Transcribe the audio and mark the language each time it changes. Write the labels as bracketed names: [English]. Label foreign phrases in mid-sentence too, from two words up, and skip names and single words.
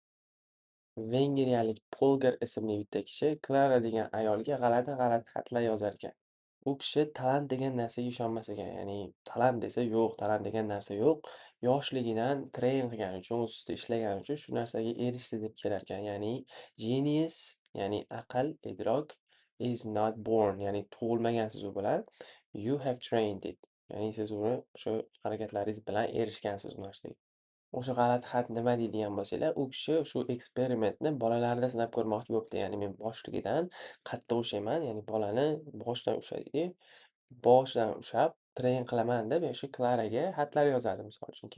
[Uzbek] Vengriyalik Polgar ismli bitta kishi Klara degan ayolga g'alati-g'alati xatlar yozar ekan. U kishi talant degan narsaga ishonmas ekan. Ya'ni talant desa yo'q, talant degan narsa yo'q. Yoshligidan treyn qilgani uchun, o'z ustida ishlagani uchun shu narsaga erishdi deb kelar ekan. Ya'ni genius, ya'ni aql, idrok [English] is not born, [Uzbek] ya'ni tug'ilmagansiz u bilan. [English] You have trained it. [Uzbek] Ya'ni siz uni shu harakatlaringiz bilan erishgansiz u narsaga. O'sha g'alati xat nima deydigan bo'lsanglar, u kishi shu eksperimentni bolalarda sinab ko'rmoqchi bo'libdi. Ya'ni men boshligidan qattiq ushlayman, ya'ni bolani boshidan ushlaydi. Boshidan ushlab treyn qilaman deb o'sha Klaraga xatlar yozadi misol uchun.